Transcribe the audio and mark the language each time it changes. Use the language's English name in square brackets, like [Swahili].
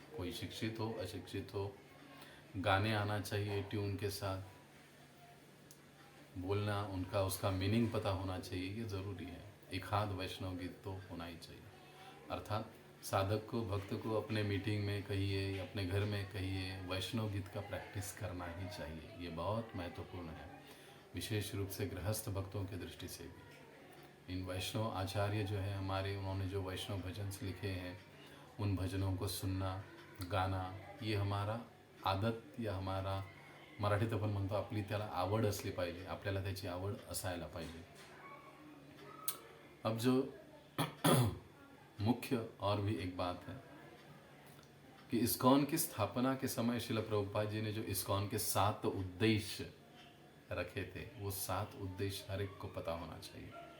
[Hindi] कोई शिक्षित हो अशिक्षित हो, गाने आना चाहिए ट्यून के साथ, बोलना उनका उसका मीनिंग पता होना चाहिए, ये ज़रूरी है। एक आध वैष्णव गीत तो होना ही चाहिए। अर्थात साधक को, भक्त को अपने मीटिंग में कहिए या अपने घर में कहिए, वैष्णव गीत का प्रैक्टिस करना ही चाहिए। ये बहुत महत्वपूर्ण है, विशेष रूप से गृहस्थ भक्तों की दृष्टि से भी। इन वैष्णव आचार्य जो है हमारे, उन्होंने जो वैष्णव भजन लिखे हैं, उन भजनों को सुनना, गाना, ये हमारा आदत या हमारा, [Marathi] मराठीत आपण म्हणतो आपली त्याला आवड असली पाहिजे, आपल्याला त्याची आवड असायला पाहिजे। [Hindi] अब जो मुख्य और भी एक बात है कि इस्कॉन की स्थापना के समय श्रील प्रभुपाद जी ने जो इस्कॉन के 7 उद्देश्य रखे थे, वो 7 उद्देश्य हर एक को पता होना चाहिए।